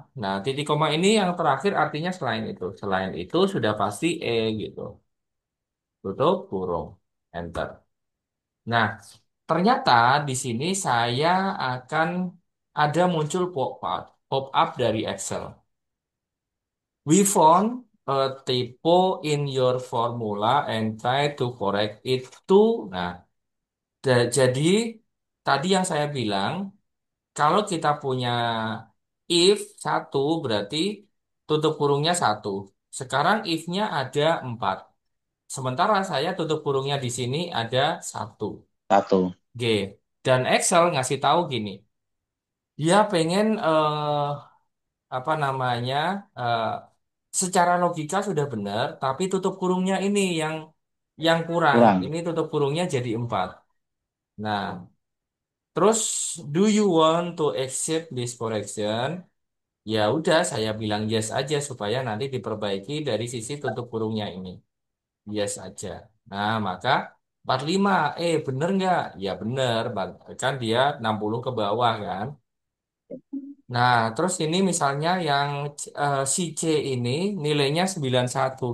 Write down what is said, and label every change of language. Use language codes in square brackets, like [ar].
[id] Nah, titik koma ini yang terakhir artinya selain itu. Selain itu sudah pasti E gitu. Tutup kurung. Enter. Nah, ternyata di sini saya akan ada muncul pop up dari Excel. [en] We found a typo in your formula and try to correct it to. [id] Nah, jadi tadi yang saya bilang, kalau kita punya if satu berarti tutup kurungnya satu. Sekarang if-nya ada 4. Sementara saya tutup kurungnya di sini ada satu. Satu. G. Dan Excel ngasih tahu gini, dia pengen apa namanya eh, secara logika sudah benar, tapi tutup kurungnya ini yang kurang. Kurang. Ini tutup kurungnya jadi 4. Nah, terus [en] do you want to accept this correction? [id] Ya udah, saya bilang yes aja supaya nanti diperbaiki dari sisi tutup kurungnya ini. Yes aja. Nah, maka 45, bener nggak? Ya bener, kan dia 60 ke bawah kan. Nah, terus ini misalnya yang si C ini nilainya 91.